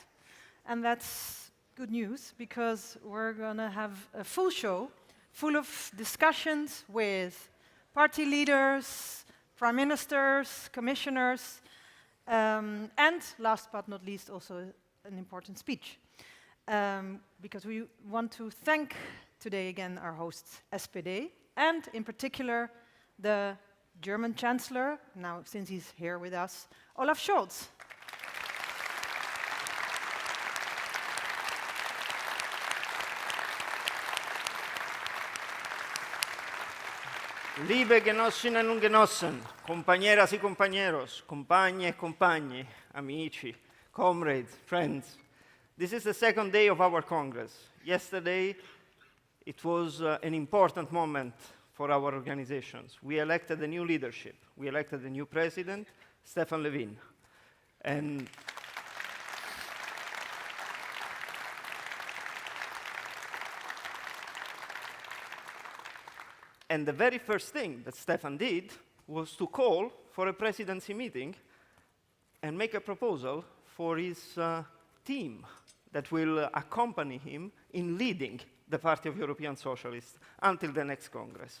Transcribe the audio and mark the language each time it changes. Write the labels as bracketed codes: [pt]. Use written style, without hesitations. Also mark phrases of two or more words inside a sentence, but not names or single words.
[en] And that's good news, because we're gonna have a full show full of discussions with party leaders, prime ministers, commissioners, and last but not least, also an important speech. Because we want to thank today again our hosts, SPD, and in particular the German Chancellor, now since he's here with us, Olaf Scholz. [de] Liebe Genossinnen und Genossen, [es] compañeras y compañeros, [it] compagne e compagni, amici, [en] comrades, friends. This is the second day of our Congress. Yesterday, it was an important moment for our organizations. We elected a new leadership. We elected a new president, Stefan Löfven. And the very first thing that Stefan did was to call for a presidency meeting and make a proposal for his team that will accompany him in leading the Party of European Socialists until the next Congress.